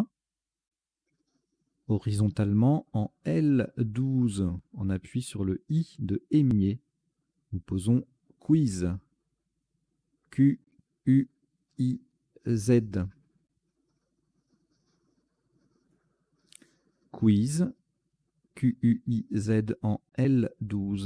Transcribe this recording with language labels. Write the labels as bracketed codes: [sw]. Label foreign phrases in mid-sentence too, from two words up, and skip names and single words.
[fr] Horizontalement en L12. On appuie sur le I de Émier. Nous posons quiz. Q-U-I-Z. Quiz. Q-U-I-Z en L12.